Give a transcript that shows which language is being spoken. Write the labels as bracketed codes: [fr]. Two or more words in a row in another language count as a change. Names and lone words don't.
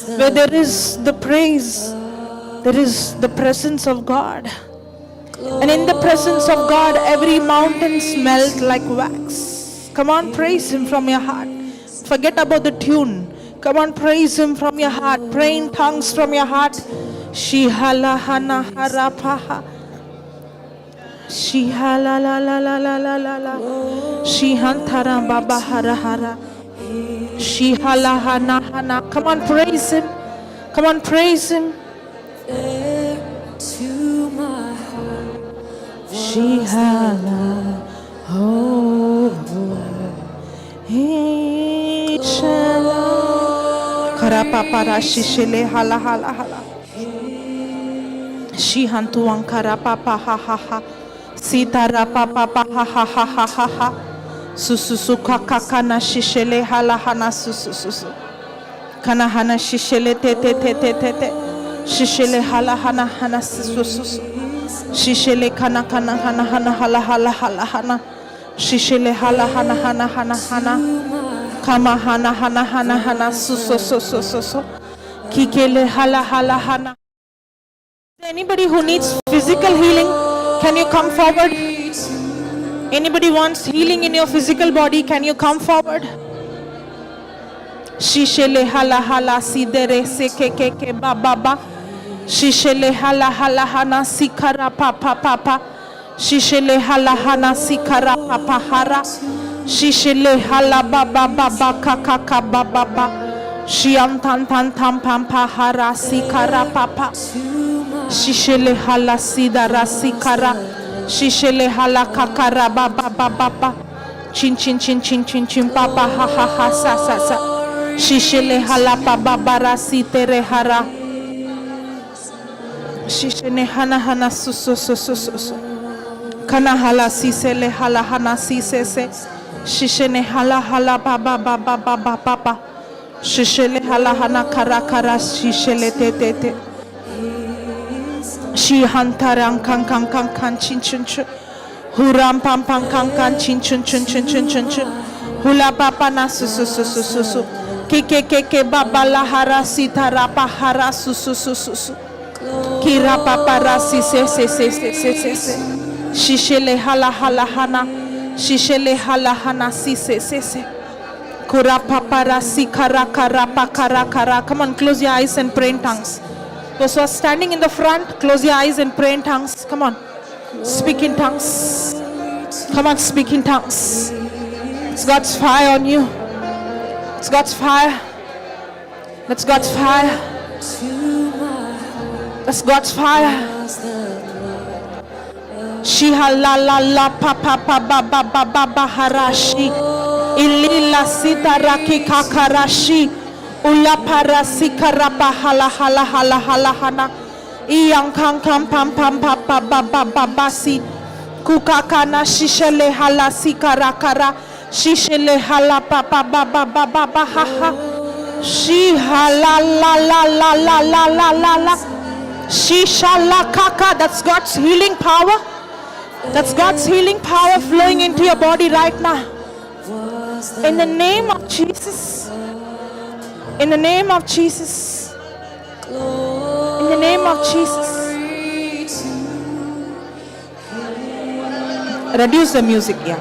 [en] Where there is the praise, there is the presence of God. And in the presence of God, every mountain smelt like wax. Come on, praise Him from your heart. Forget about the tune. Come on, praise Him from your heart. Pray in tongues from your heart. Shihala hana harapaha. Shihala la la la la la la la. Shihantara baba hara hara. Shihala hana hana. Come on, praise Him. Come on, praise Him. To my heart, Shihala, oh, Shala, Karapapara Shishele hala hala hala. Shihantuan Karapapa ha ha ha. Sitara papa ha ha ha ha ha ha. Sususuka kakana Shishele hala hana susususu. Kanahana Shishele te te te te te te. Shishele hala hana hana sususu. Shishele kana kana hana hana hala hala hala hana. Shishele hala hana hana hana hana. Kama hana hana hana hana sususu. Kikele hala hala hana. Anybody who needs physical healing, can you come forward? Anybody wants healing in your physical body, can you come forward? Shishele hala hala sidere sekeke baba. Shishele hala hala hana sikara papa papa. Shishele hala hana sikara papa hara. Shishele hala baba baba kakaka baba baba. Shiam tan tan tam pampa hara sikara papa. Shishele hala sidara sikara. Shishele hala kakara baba baba. Chin chin chin chin chin chin papa ha ha ha sa sa sa. Shishele hala baba bara sitere hara. Shishene hana hana su su su su su su. Kana hala sisele hala hana sisese. Shishene hala hala baba baba baba baba. Shishele hala hana kara kara shishele te te te. Shi hantarang kan kan kan kan chin chin chin. Huram pam pam kan kan chin chin chin chin chin chin chin. Hula papa na su su su su su su. Ke baba la hara sitara pa hara su su su su su. Kira paparasi se. Shishele hala hala hana. Shishele hala hana si se. Kura paparasi kara kara pa kara kara. Come on, close your eyes and pray in tongues. Those who are standing in the front, close your eyes and pray in tongues. Come on, speak in tongues. Come on, speak in tongues. It's God's fire on you. It's God's fire. That's God's fire. That's God's fire. Shiha la la la pa pa pa ba ba ba ba ba harashi. Ilila sita raki kakarashi. Ula parasi karapa hala hala hala hala hana. Iyang kang kam pam pam pa pa ba ba ba basi. Kukakana shishele hala sikarakara. Shishele hala pa pa ba ba ba ba ba ha ha. Shiha la la la la la la la la la. Shisha la kaka. That's God's healing power. That's God's healing power flowing into your body right now. In the name of Jesus. In the name of Jesus. In the name of Jesus. Reduce the music, yeah.